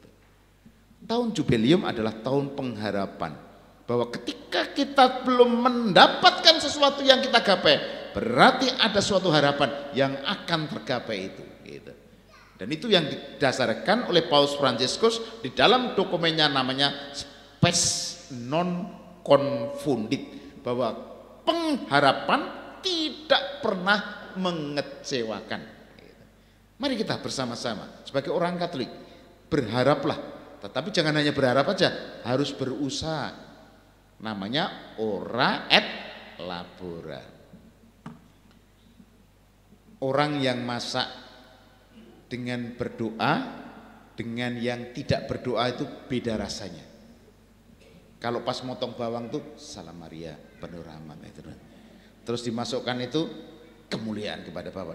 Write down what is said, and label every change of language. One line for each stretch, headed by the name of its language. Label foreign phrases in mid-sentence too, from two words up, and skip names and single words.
Indonesian: Tahun Jubileum adalah tahun pengharapan. Bahwa ketika kita belum mendapatkan sesuatu yang kita gapai, berarti ada suatu harapan yang akan tergapai itu gitu. Dan itu yang didasarkan oleh Paus Fransiskus di dalam dokumennya namanya
Latin: Spes non confundit,
Indonesian: bahwa pengharapan tidak pernah mengecewakan gitu. Mari kita bersama-sama sebagai orang Katolik berharaplah, tetapi jangan hanya berharap aja, harus berusaha. Namanya
Latin: ora et labora.
Indonesian: Orang yang masak dengan berdoa dengan yang tidak berdoa itu beda rasanya. Kalau pas motong bawang tuh salam Maria penuh rahmat itu. Terus dimasukkan itu kemuliaan kepada Bapa.